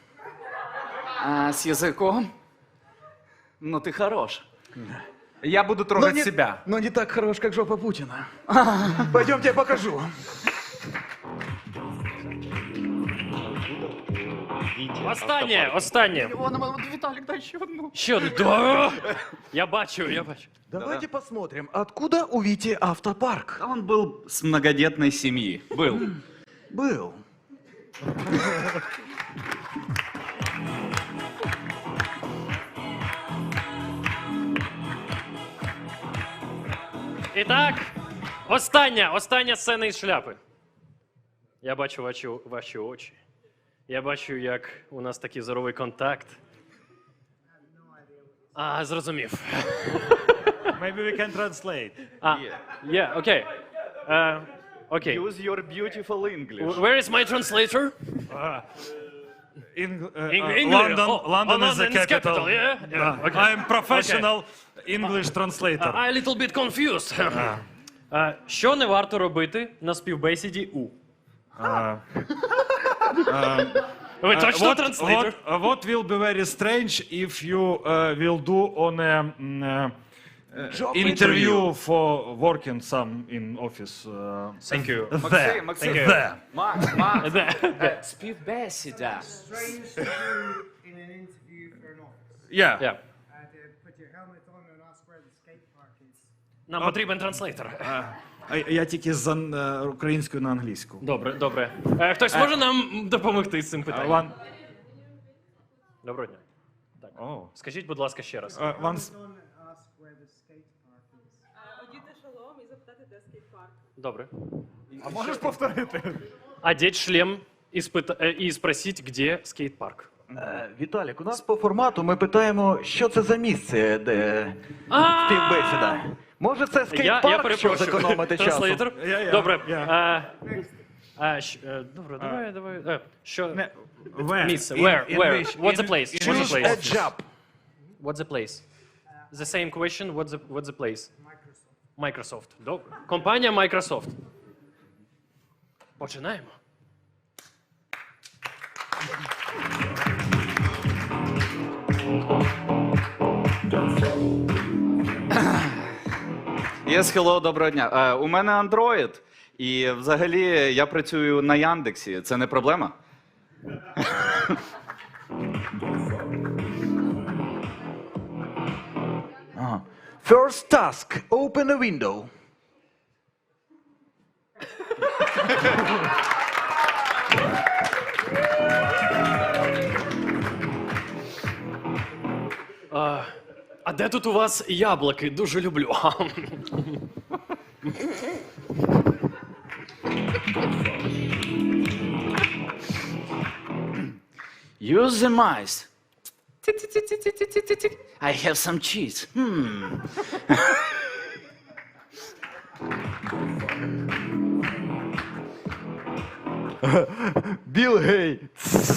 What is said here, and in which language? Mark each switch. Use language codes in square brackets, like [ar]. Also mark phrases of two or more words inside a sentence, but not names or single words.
[ru] С языком? Ну ты хорош. Я буду трогать себя. Но не так хорош, как жопа Путина. Пойдемте, я покажу. [uk] Останнє. [ru] Виталик, дай еще одну. [uk] Ще одну. Да. Я бачу. [ru] Давайте посмотрим, откуда у Вити автопарк. Он был с многодетной семьи. Был. [uk] І так, остання сцена із шляпи. Я бачу ваші очі. Я бачу, як у нас такий зоровий контакт. Зрозумів. [en] Maybe we can translate. Yeah, okay. Okay. Use your beautiful English. Where is my translator? London is the capital. Yeah. Okay. I'm professional English translator. I'm a little bit confused. [uk] Що не варто робити на співбесіді у? Ви точно транслейтер? [en] What will be very strange if you will do on a interview for working some in office. Thank you. Максим. There. [uk] Макс. Співбесіда. [en] Strange to do in an interview for an office. Yeah. Yeah. Put your helmet on and ask where the skate park is. [uk] Нам потрібен транслейтер. Я тільки з українською на англійську. Добре. Хтось може нам допомогти з цим питанням? Доброго дня. Так. Скажіть, будь ласка, ще раз. Одіти шолом і запитати, де скейт-парк. Добре. А можеш повторити? [ru] Одеть шлем і спросить, где скейт-парк. [uk] Віталік, у нас по формату ми питаємо, що це за місце, де співбесіда. Може, це Я скейт-парк, щоб перепрошую. зекономити часу? Транслейтер? Я. Добре. Добре, давай. Що? [en] Where? [uk] Місце. [en] In Where? English. What's the place? What's the Choose place? a job. What's the place? The same question. What's the place? Microsoft. [uk] Добре. Компанія Microsoft. Починаємо. [en] Yes, hello, [uk] доброго дня. У мене Android, і взагалі я працюю на Яндексі. Це не проблема? [en] First task, open a window. [uk] А де тут у вас яблуки? Дуже люблю. [en] Use the mice. I have some cheese. Bill Gates.